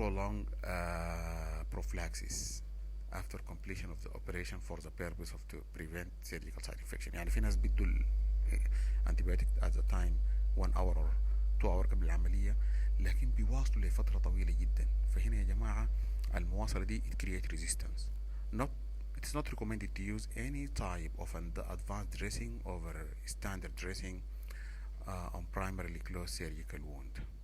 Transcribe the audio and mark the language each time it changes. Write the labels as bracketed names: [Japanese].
[English] prolong prophylaxis after completion of the operation for the purpose of to prevent surgical side infection. [Arabic] يعني في ناس بيدوا antibiotic [English] at the time 1 hour or 2 hour [Arabic] قبل العملية، لكن بيواصلوا لفترة طويلة جدا. فهنا يا جماعة المواصلة دي [English] it create resistance. It's not recommended to use any type of an advanced dressing over standard dressing on primarily closed surgical wound.